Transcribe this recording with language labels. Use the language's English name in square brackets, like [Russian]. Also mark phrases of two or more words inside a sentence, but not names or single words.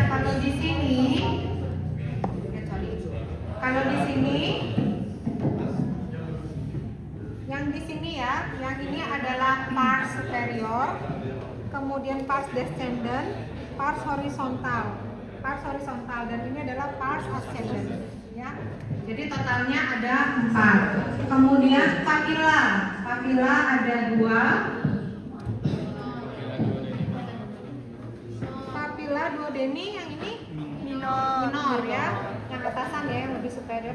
[Indonesian] kalau di sini, kalau di sini, yang di sini ya, yang ini adalah [Latin] pars superior, [Indonesian] kemudian [Latin] pars descendant, pars horizontal, [Indonesian] dan ini adalah [Latin] pars ascendant, [Indonesian] ya. Jadi totalnya ada 4. Kemudian papilla ada 2. [Latin] Papilla duodeni [Indonesian] yang ini minor ya, yang atasan ya, yang lebih superior.